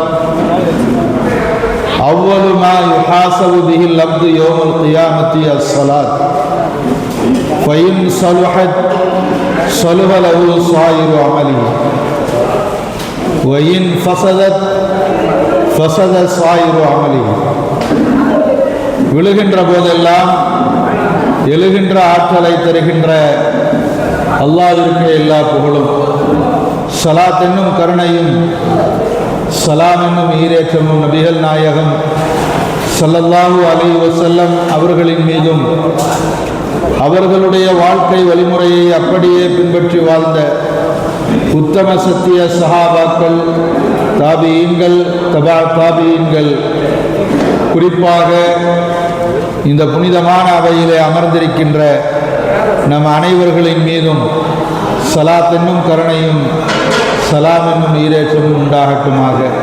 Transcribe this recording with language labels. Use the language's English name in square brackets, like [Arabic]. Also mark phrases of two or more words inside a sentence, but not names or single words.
[Arabic] أول ما يحاسب به العبد يوم القيامة الصلاة فإن صلحت صلح له سائر عمله وإن فسدت فسد سائر عمله. [Tamil] விழுகின்ற போதெல்லாம் எழுகின்ற ஆற்றலை தருகின்ற அல்லாஹ்விற்கு எல்லா புகழும், ஸலாத் என்னும் கருணையும் சலாம் என்னும் ஈரேற்றமும் நபிகள் நாயகம் [Arabic] صلى الله عليه وسلم [Tamil] அவர்களின் மீதும் அவர்களுடைய வாழ்க்கை வழிமுறையை அப்படியே பின்பற்றி வாழ்ந்த உத்தம சத்திய சஹாபாக்கள், தாபியீன்கள், தபா தாபியீன்கள், குறிப்பாக இந்த புனிதமான அவையிலே அமர்ந்திருக்கின்ற நம் அனைவர்களின் மீதும் ஸலாத் என்னும் கருணையும் சலாம் என்னும் ஈரேற்றமும் உண்டாகட்டுமாக.